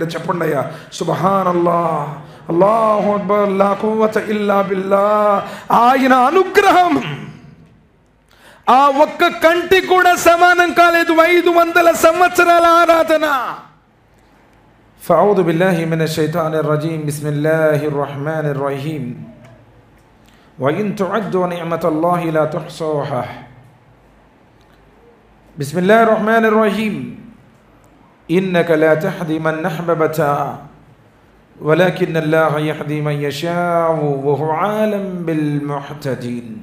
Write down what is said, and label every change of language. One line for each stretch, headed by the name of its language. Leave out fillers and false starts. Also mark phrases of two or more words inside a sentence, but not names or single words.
Telugu: చెప్పండి అయ్యా
Arabic: سبحان الله، الله أكبر، لا قوة إلا بالله.
Telugu: ఆయన అనుగ్రహం ఆ ఒక్క కంటి కూడా సమానం కాలేదు. 500 సంవత్సరాల ఆరాధన.
Arabic: فأعوذ بالله من الشيطان الرجيم. بسم الله الرحمن الرحيم. وإن تعدوا نعمة الله لا تحصوها. بسم الله الرحمن الرحيم. إنك لا تهدي من أحببت ولكن الله يهدي من يشاء وهو عالم بالمهتدين.